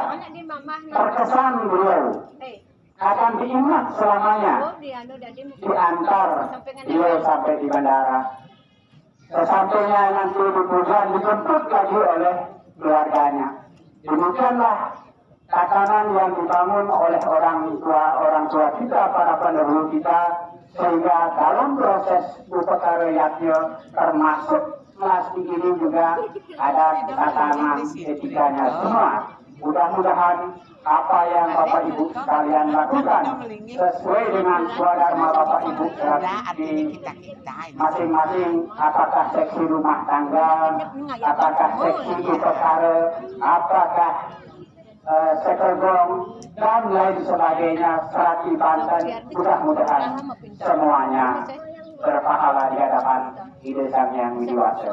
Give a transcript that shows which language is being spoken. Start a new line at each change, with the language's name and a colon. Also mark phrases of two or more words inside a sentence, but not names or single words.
Indonesian: Terkesan beliau akan diingat selamanya diantar beliau sampai di bandara. Sesampainya nanti di pujian dijemput lagi oleh keluarganya. Demikianlah tatanan yang dibangun oleh orang tua kita, para pendahulu kita, sehingga dalam proses upakara yatnya termasuk melasti ini juga ada tatanan etikanya semua. Mudah-mudahan apa yang Bapak Ibu sekalian lakukan sesuai dengan swadharma Bapak Ibu di masing-masing, apakah seksi rumah tangga, apakah seksi upakara, apakah sekergong dan lain sebagainya,
Balinese: serati Banten,
Indonesian: mudah-mudahan semuanya berpahala di hadapan Ide Sang Yang Widiwasa.